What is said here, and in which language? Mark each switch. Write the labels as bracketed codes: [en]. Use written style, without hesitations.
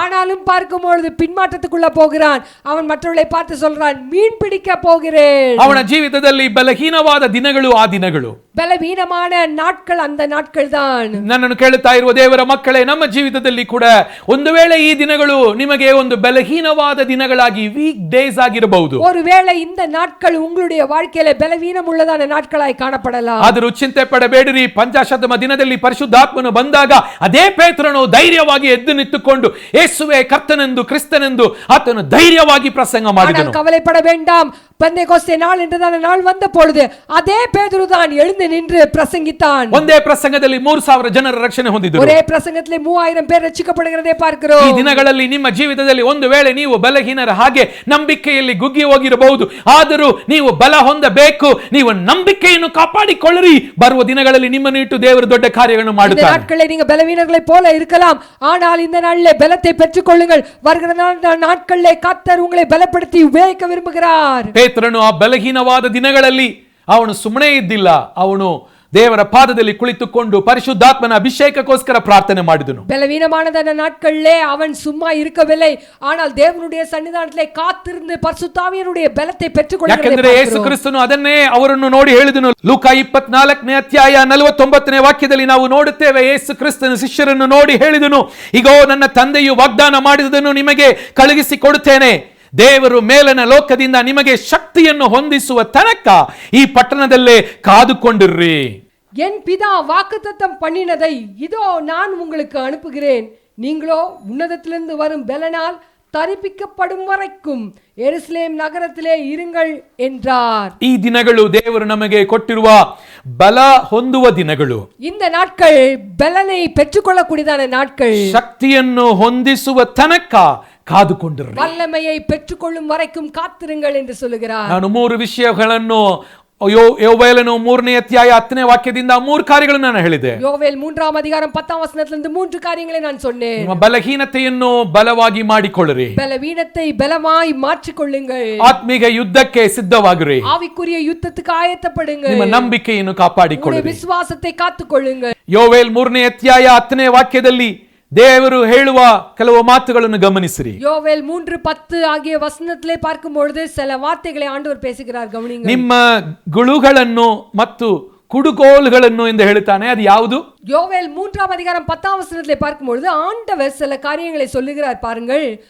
[ta] ஆனாலும் பார்க்கும் பொழுது பின்மாற்றத்துக்குள்ள போகிறான். அவன் மற்றவர்களை பார்த்து சொல்றான், மீன் பிடிக்க போகிறேன். [kn] ಅವನ ಜೀವಿತದಲ್ಲಿ ಬಲಹೀನವಾದ ದಿನಗಳು ಆ ದಿನಗಳು, [ta] பலவீனமான நாட்கள் அந்த நாட்கள் தான். [kn] ನನ್ನನ್ನು ಕೇಳುತ್ತಾ ಇರುವ ದೇವರ ಮಕ್ಕಳೇ, ನಮ್ಮ ಜೀವಿತದಲ್ಲಿ ಕೂಡ ಒಂದು ವೇಳೆ ಈ ದಿನಗಳು ನಿಮಗೆ ಒಂದು ಬಲಹೀನವಾದ ದಿನಗಳಾಗಿ [en] weak days [kn] ಆಗಿರಬಹುದು. [ta] ஒருவேளை இந்த நாட்கள் உங்களுடைய வாழ்க்கையில பலவீனம் உள்ளதான நாட்களாய் காணப்படலாம். [kn] ಆದರೂ ಚಿಂತೆ ಪಡಬೇಡಿರಿ. ಪಂಚಾಶತಮ ದಿನದಲ್ಲಿ ಪರಿಶುದ್ಧಾತ್ಮನು ಬಂದಾಗ ಅದೇ ಪೇತ್ರನು ಧೈರ್ಯವಾಗಿ ಎದ್ದು ನಿಂತುಕೊಂಡು ಯೇಸುವೇ ಕರ್ತನೆಂದು ಕ್ರಿಸ್ತನೆಂದು ಆತನು ಧೈರ್ಯವಾಗಿ ಪ್ರಸಂಗ ಮಾಡಿದನು. [ta] கவலைப்பட வேண்டாம். பெந்தேகோஸ்தே நாள் என்றதான நாள் வந்த பொழுது அதே பேதுரு தான் எழுந்து நின்று பிரசங்கித்தான். [kn] ಒಂದೇ ಪ್ರಸಂಗದಲ್ಲಿ 3000 ಜನರ ರಕ್ಷಣೆ ಹೊಂದಿದರು. [ta] ஒரே பிரசங்கத்திலே 3000 பேர் [kn] ರಕ್ಷಿಸಲ್ಪಡುವುದನ್ನು [ta] பார்க்கிறோம். [kn] ಈ ದಿನಗಳಲ್ಲಿ ನಿಮ್ಮ ಜೀವಿತದಲ್ಲಿ ಒಂದು ವೇಳೆ ನೀವು ಬಲಹೀನರ ಹಾಗೆ ನಂಬಿಕೆಯಲ್ಲಿ ಗುಗ್ಗಿ ಹೋಗಿರಬಹುದು. ಆದರೂ ನೀವು ಬಲ ಹೊಂದಬೇಕು. ನೀವು ನಂಬಿಕೆಯನ್ನು ಕಾಪಾಡಿಕೊಳ್ಳಿರಿ. ಬರುವ ದಿನಗಳಲ್ಲಿ ನಿಮ್ಮನ್ನು ಇಟ್ಟು ದೇವರು ದೊಡ್ಡ ಕಾರ್ಯಗಳನ್ನು ಮಾಡುತ್ತಾನೆ. [ta] இந்த நாட்களில் நீங்க பலவீனர்களைப் போல இருக்கலாம், ஆனால் இந்த நாளிலே பலத்தை பெற்றுக்கொள்ளுங்கள். வருகிற நாட்களிலே கர்த்தர் உங்களை பலப்படுத்தி உபயோகிக்க விரும்புகிறார். [kn] ಪೇತ್ರನು ಆ ಬಲಹೀನವಾದ ದಿನಗಳಲ್ಲಿ ಅವನು ಸುಮ್ಮನೆ ಇದ್ದಿಲ್ಲ. ಅವನು ದೇವರ ಪಾದದಲ್ಲಿ ಕುಳಿತುಕೊಂಡು ಪರಿಶುದ್ಧಾತ್ಮನ ಅಭಿಷೇಕಕ್ಕೋಸ್ಕರ ಪ್ರಾರ್ಥನೆ ಮಾಡಿದನು. [ta] பலவீனமானதான நாட்களிலே அவன் சும்மா இருக்கவில்லை, ஆனால் தேவனுடைய சன்னிதானத்திலே காத்திருந்து பரிசுத்தாவியனுடைய பலத்தை பெற்றுக்கொள்கிறார். [kn] ಯಾಕೆಂದರೆ ಯೇಸು ಕ್ರಿಸ್ತನು ಅದನ್ನೇ ಅವರನ್ನು ನೋಡಿ ಹೇಳಿದನು. ಲೂಕ 24ನೇ ಅಧ್ಯಾಯ 49ನೇ ವಾಕ್ಯದಲ್ಲಿ ನಾವು ನೋಡುತ್ತೇವೆ, ಯೇಸು ಕ್ರಿಸ್ತನು ಶಿಷ್ಯರನ್ನು ನೋಡಿ ಹೇಳಿದನು, ಇಗೋ ನನ್ನ ತಂದೆಯು ವಾಗ್ದಾನ ಮಾಡಿದುದನ್ನು ನಿಮಗೆ ಕಳುಹಿಸಿ ಕೊಡುತ್ತೇನೆ. ದೇವರು ಮೇಲನ ಲೋಕದಿಂದ ನಿಮಗೆ ಶಕ್ತಿಯನ್ನು ಹೊಂದಿಸುವ ತನಕ ಈ ಪಟ್ಟಣದಲ್ಲೇ ಕಾದುಕೊಂಡಿರ್ರಿ. [ta] என் பிதா வாக்குத்தத்தம் பண்ணினதை இதோ நான் உங்களுக்கு அனுப்புகிறேன், நீங்களோ உன்னதத்திலிருந்து வரும் பலனால் தரிப்பிக்கப்படும் வரைக்கும் எருசலேம் நகரத்திலே இருங்கள் என்றார். [kn] ಈ ದಿನಗಳು ದೇವರು ನಮಗೆ ಕೊಟ್ಟಿರುವ ಬಲ ಹೊಂದುವ ದಿನಗಳು. [ta] இந்த நாட்கள் பலனை பெற்றுக்கொள்ளக்கூடியதான நாட்கள். [kn] ಶಕ್ತಿಯನ್ನು ಹೊಂದಿಸುವ ತನಕ ಕಾದುಕೊಂಡಿರ್ರಿ. [ta] வல்லமையை பெற்றுக்கொள்ளும் வரைக்கும் காத்திருங்கள் என்று சொல்லுகிறார். [kn] ನಾನು 3 ವಿಷಯಗಳನ್ನು யோவேலனு 3ನೇ ಅಧ್ಯಾಯ 10ನೇ ವಾಕ್ಯದಿಂದ 3 ಕಾರ್ಯಗಳನ್ನು ನಾನು ಹೇಳಿದೆ. [ta] யோவேல் 3ஆம் அதிகாரம் 10ஆம் வசனத்திலிருந்து 3 காரியங்களை நான் சொன்னேன். [kn] ನಿಮ್ಮ ಬಲಹೀನತೆಯನ್ನು ಬಲವಾಗಿ ಮಾಡಿಕೊಳ್ಳಿರಿ. [ta] பலவீனத்தை பலமாய் மாற்றிக்கொள்ளுங்கள். [kn] ಆತ್ಮಿಕ ಯುದ್ಧಕ್ಕೆ ಸಿದ್ಧವಾಗಿರಿ. [ta] ஆவிக்குரிய யுத்தத்துக்கு ஆயத்தப்படுங்கள். [kn] ನಿಮ್ಮ ನಂಬಿಕೆಯನ್ನು ಕಾಪಾಡಿಕೊಳ್ಳಿರಿ. [ta] விசுவாசத்தை ಕಾತ್ತುಕೊಳ್ಳುங்கள். [kn] ಯೋವೇಲ್ 3ನೇ ಅಧ್ಯಾಯ 10ನೇ ವಾಕ್ಯದಲ್ಲಿ ದೇವರು ಹೇಳುವ ಕೆಲವು ಮಾತುಗಳನ್ನು ಗಮನಿಸಿರಿ. [ta] யோவேல் 3:10 ஆகிய வசனத்திலே பார்க்கும்போது சில வார்த்தைகளை ஆண்டவர் பேசுகிறார், கவனியுங்கள். [kn] ನಿಮ್ಮ ಗುಳುಗಳನ್ನು ಮತ್ತು ಕುಡುಗೋಲುಗಳನ್ನು ಎಂದು ಹೇಳ್ತಾನೆ. ಅದು ಯಾವುದು? [ta] யோவேல் 3ஆம் அதிகாரம் 10ஆம் வசனத்திலே பார்க்கும்போது ஆண்டவர் சில காரியங்களை சொல்லுகிறார் பாருங்கள்.